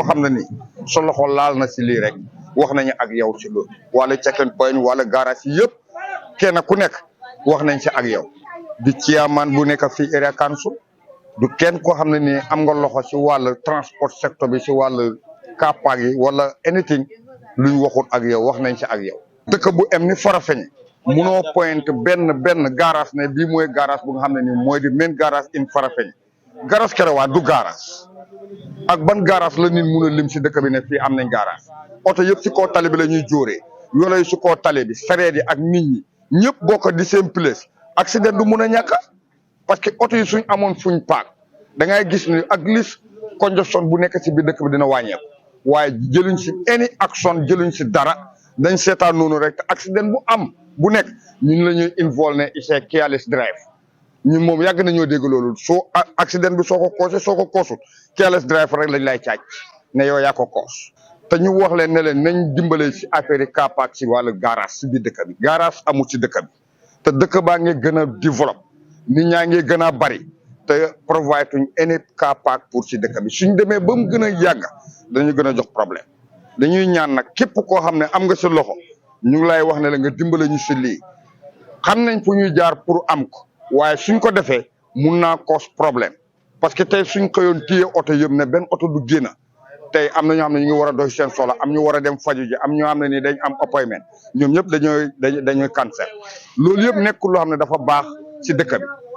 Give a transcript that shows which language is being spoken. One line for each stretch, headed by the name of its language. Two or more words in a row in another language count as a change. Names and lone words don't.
Wolof: xam ne ni sa loxo laal na si lii rek wax nañu ak yow si loolu wala
English: checking point
Wolof: wala garage yi yëpp kenn ku nekk wax nañ si ak yow di chairman bu nekk fii
English: area council
Wolof: du kenn koo xam ne ni am nga loxo si wàllu transport secteur bi si wàllu kappaag yi wala anything luñ waxut ak yow wax nañ si ak yow dëkk bu em ni Farafenni munoo point benn garage ne bii mooy garage bu nga xam ne ni mooy di
English: main garage in
Wolof: Farafenni garage Kerewan du garage ak ban garage la nit mun a lim si dëkk bi ne fii am nañ garage oto yëpp si kaw tali bi la ñuy jóoree yooyu si kaw tali bi sareet yi ak nit ñi ñëpp bokk di
English: same place
Wolof: accident du mun a ñàkk
French: parce que
Wolof: oto yi suñ amoon fuñ paak da ngay gis ni
English: at least congestion
Wolof: bu nekk si biir dëkk bi dina wàññeeku waaye jëluñ si
English: any action
Wolof: jëluñ si dara dañ seetaan noonu rek te accident bu am bu nekk ñun la ñuy involve ne c'est
English: careless drive
Wolof: ñun moom yàgg nañoo dégg loolu soo accident bi soo ko koosee soo ko koosut
English: careless drive
Wolof: rek lañ lay caaj ne yow yaa ko koos te ñu wax leen ne leen nañ dimbale si affaire yi
English: car park
Wolof: si wàllu garage si biir dëkk bi garage amul si dëkk bi te dëkk baa ngi gën a développe nit ñaa ngi gën a bari te provide tuñ
English: any car park
Wolof: pour si dëkk bi suñ demee ba mu gën a yàgg dañu gën a jox problème dañuy ñaan nag képp koo xam ne am nga si loxo ñu ngi lay wax ne la nga dimbale ñu si lii xam nañ fu ñuy jaar pour am ko waaye suñ ko defee mun naa cause problème
French: parce que
Wolof: tey suñ koyoon téye oto yëpp ne benn oto du génn tey am na ñoo xam ne ñu ngi war a dox seen soxla am ñu war a dem faju ji am ñoo xam ne ni dañ am appointment ñoom ñëpp dañuy cancel loolu yëpp nekkul loo xam ne dafa baax si dëkk bi